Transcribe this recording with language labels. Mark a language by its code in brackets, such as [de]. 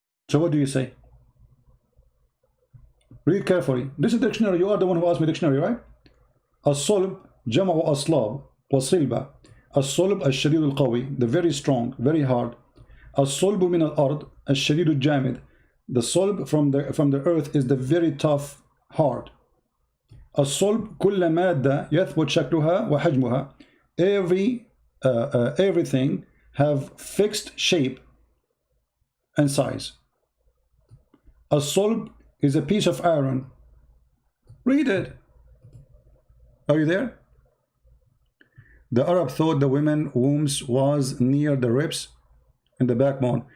[en] So what do you say? Read carefully. This is the dictionary. You are the one who asked me dictionary, right? [ar] الصلب جمع أصلاب وصلبة. الصلب الشديد القوي, [en] the very strong, very hard. [ar] الصلب من الأرض الشديد الجامد. [en] The solb from the earth is the very tough, hard. [ar] الصلب كل مادة يثبت شكلها وحجمها. [en] Everything have fixed shape and size. الصلب is a piece of iron. Read it. Are you there? The Arab thought the women wombs was near the ribs and the backbone.